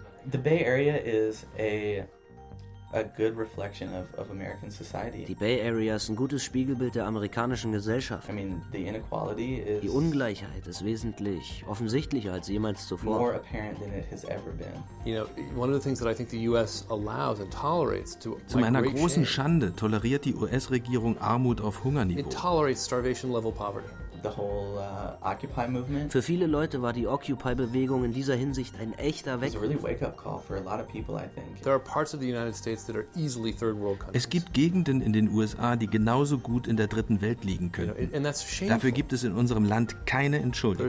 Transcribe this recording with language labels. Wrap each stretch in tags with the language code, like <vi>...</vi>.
<en>The Bay Area is a good reflection of American society.</en> <de>Die Bay Area ist ein gutes Spiegelbild der amerikanischen Gesellschaft.</de> <en>I mean, the inequality is</en> <de>die Ungleichheit ist wesentlich offensichtlicher als jemals zuvor.</de> <en>More apparent than it has ever been. You know, one of the things that I think the US allows and tolerates to</en> <de>zu meiner großen Schande toleriert die US-Regierung Armut auf Hungerniveau.</de> <en>It tolerates starvation level poverty. the whole Occupy movement.</en> <de>Für viele Leute war die Occupy-Bewegung in dieser Hinsicht ein echter Weckruf.</de> <en>It was a really wake-up call for a lot of people, I think. There are parts of the United States that are easily third world countries.</en> <de>Es gibt Gegenden in den USA, die genauso gut in der dritten Welt liegen könnten.</de> <en>You know, and that's shameful.</en> <de>Dafür gibt es in unserem Land keine Entschuldigung.</de>